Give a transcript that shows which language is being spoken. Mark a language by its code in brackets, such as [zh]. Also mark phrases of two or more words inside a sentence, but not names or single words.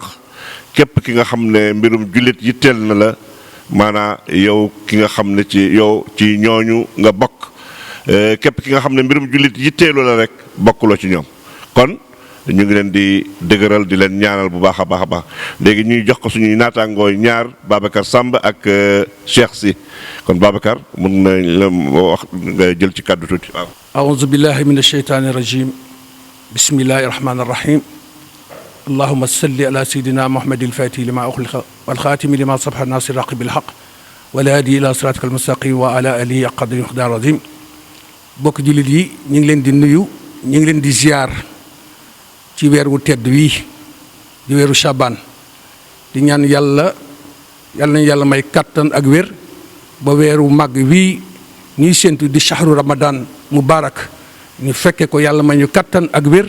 [wo] képp ki nga xam ne mbirum jullit yitteel na la maanaa yow ki nga xam ne ci ñooñu nga bokk képp ki nga xam ne mbirum jullit yitteelu la rek bokkuloo ci ñoom kon ñu ngi leen di dëgëral di leen ñaanal bu baax a baax léegi ñuy jox ko suñuy naataangooy ñaar Babacar Samb ak Cheikh Sy kon Babacar mun na la wax nga jël ci kàddu tuuti waaw. [ar] أعوذ بالله من الشيطان الرجيم بسم الله الرحمن الرحيم. اللهم صل على سيدنا محمد الفاتح لما أخلق والخاتم لما صبح الناصر الحق بالحق والهادي إلى صراطك المستقيم وعلى آله قدر مقدار عظيم [wo] bokk jullit yi ñu ngi leen di nuyu ñu ngi leen di ziar ci weer wu tedd wii di weeru Chaban di ñaan yàlla nañu yàlla may kattan ak wér ba weeru màgg wii ñuy séntu di [ar] شهر رمضان مبارك [wo] ñu fekke ko yàlla may ñu kattan ak wér.